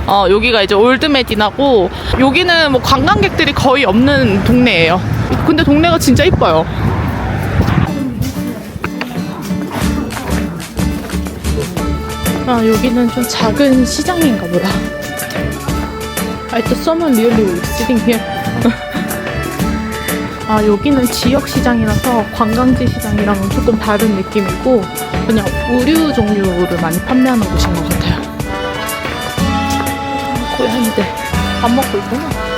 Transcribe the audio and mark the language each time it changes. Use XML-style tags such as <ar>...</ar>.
<ko>여기가 이제 올드 메디나고 여기는 뭐 관광객들이 거의 없는 동네예요. 근데 동네가 진짜 이뻐요. 여기는 좀 작은 시장인가 보다.</ko> <en>I thought someone really was sitting here.</en> <ko>여기는 지역 시장이라서 관광지 시장이랑은 조금 다른 느낌이고 그냥 의류 종류를 많이 판매하는 곳인 것 같아요. 고양이들 밥 먹고 있구나.</ko>